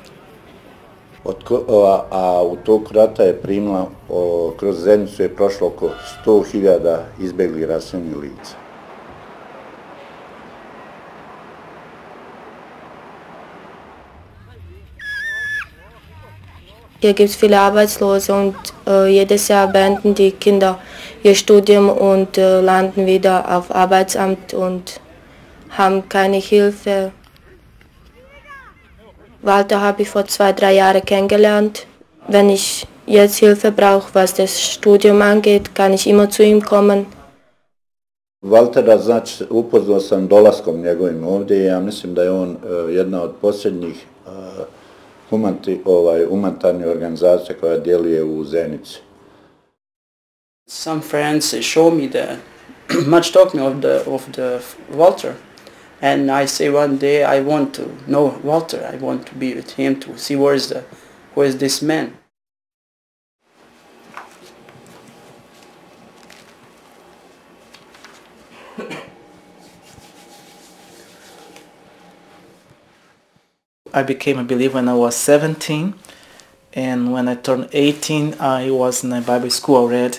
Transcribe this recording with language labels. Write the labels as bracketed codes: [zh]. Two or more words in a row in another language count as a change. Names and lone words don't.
[sr] a u toku rata je primila, kroz Zenicu je prošlo oko 100.000 izbeglih raseljenih lica. [de] Hier gibt es viele Arbeitslose und jedes Jahr beenden die Kinder ihr Studium und landen wieder auf Arbeitsamt und haben keine Hilfe. Walter habe ich vor 2-3 Jahren kennengelernt. Wenn ich jetzt Hilfe brauche, was das Studium angeht, kann ich immer zu ihm kommen. [bs] Waltera, znači, upoznao sam dolaskom njegovim ovdje. Ja mislim da je on jedna od posljednjih humanitarnih organizacija koja djeluje u Zenici. [en] Some friends show me the much talking of the Walter, and I say one day I want to know Walter. I want to be with him to see who is this man. I became a believer when I was 17, and when I turned 18 I was in a Bible school already.